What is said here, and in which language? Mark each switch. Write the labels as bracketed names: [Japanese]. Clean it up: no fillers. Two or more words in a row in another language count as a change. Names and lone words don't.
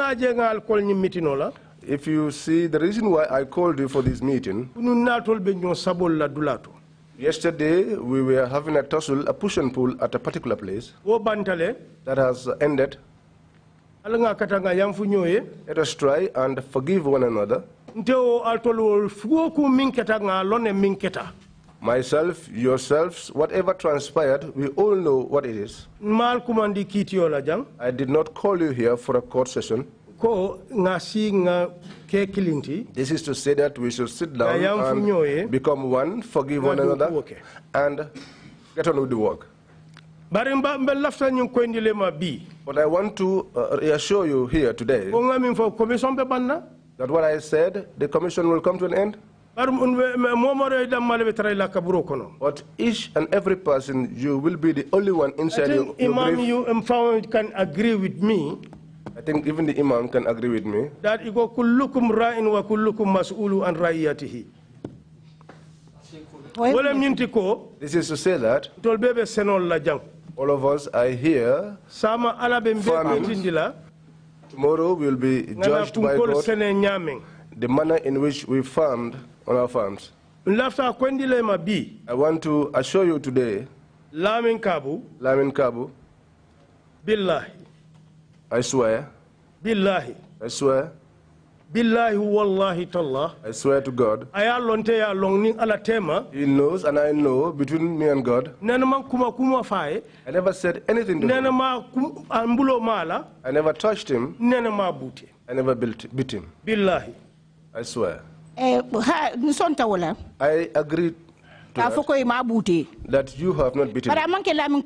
[English] If you see the reason why I called you for this meeting, yesterday we were having a tussle, a push and pull at a particular place that has ended. Let us try and forgive one another. Myself, yourselves, whatever transpired, we all know what it is. [Mandingo] Mal kumandi kitio la jang. [English] I did not call you here for a court session. [Mandingo] Ko ngasi nga ke kilinti. [English] This is to say that we should sit down and become one, forgive one another, and get on with the work. But I want to reassure you here today that what I said, the commission will come to an end. But each and every person, you will be the only one inside your Imam, you can agree with me. I think even the Imam can agree with me. That [Arabic] كلكم راع وكلكم مسؤول عن رعيته. [English] This is to say that all of us are here farming. Tomorrow we will be judged by God the manner in which we farmed on our farms. I want to assure you today, Lamin Kabu, Billahi, I swear, Billahi, I swear, [Arabic] بالله والله تالله, [English] I swear to God, he knows and I know between me and God. I never said anything to him. I never touched him. I never beat him. Billahi, I swear. I agree that you have not beaten him.